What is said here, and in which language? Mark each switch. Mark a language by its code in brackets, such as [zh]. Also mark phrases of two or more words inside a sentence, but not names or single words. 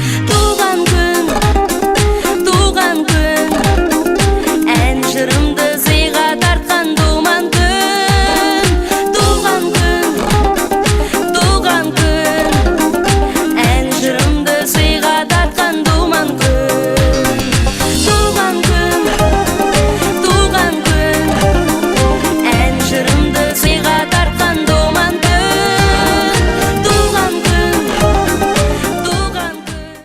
[kk] Туған күн, туған күн, ән жырымды сыйға тартқан думан күн. Туған күн, туған күн, ән жырымды сыйға тартқан думан [tt] Туган көн, туган көн, ән жырымды сыйга тарткан думан көн. Туган көн, туган көн.